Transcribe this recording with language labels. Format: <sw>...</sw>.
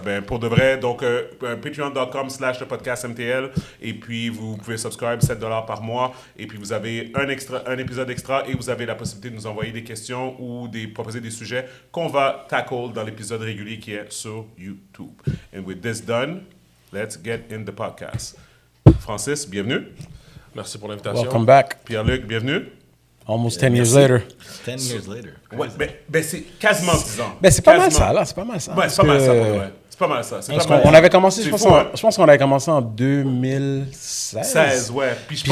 <fr>Ben, pour de vrai, donc patreon.com/le-podcast-MTL et puis vous pouvez</fr> <en>subscribe</en> <fr>$7 par mois et puis vous avez un épisode extra et vous avez la possibilité de nous envoyer des questions ou proposer des sujets qu'on va</fr> <en>tackle</en> <fr>dans l'épisode régulier qui est sur YouTube.</fr> <en>And with this done, let's get in the podcast.</en> <fr>Francis, bienvenue. Merci pour l'invitation.</fr> <en>Welcome back.</en> <fr>Pierre-Luc, bienvenue.</fr> <en>Almost 10 years later. 10 years later.</en> <fr>Ouais, ben c'est quasiment 10 ans. Ben c'est pas mal ça, là. C'est pas mal ça. Ouais, c'est pas mal ça, pour vrai. C'est pas mal ça. On avait commencé, je fou, hein? pense qu'on avait commencé en 2016. 16, ouais. Puis</fr>